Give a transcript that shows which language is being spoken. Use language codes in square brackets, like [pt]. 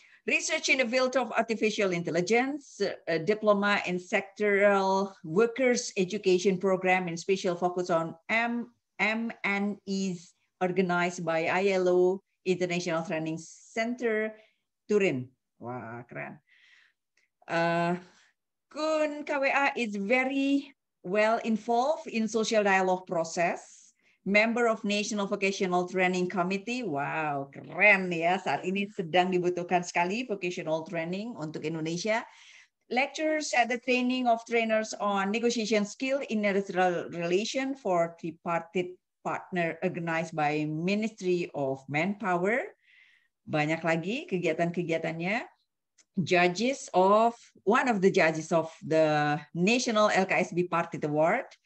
[en] Research in the field of artificial intelligence, diploma in sectoral workers education program and special focus on M&Es organized by ILO International Training Center Turin. [id] Wah, keren. [en] Kun KWA is very well involved in social dialogue process, member of National Vocational Training Committee. [id] Wow, keren ya. Saat ini sedang dibutuhkan sekali vocational training untuk Indonesia. [en] Lectures at the training of trainers on negotiation skill in industrial relation for tripartite partner organized by Ministry of Manpower. [id] Banyak lagi kegiatan-kegiatannya. [en] One of the judges of the National LKSB Party Award.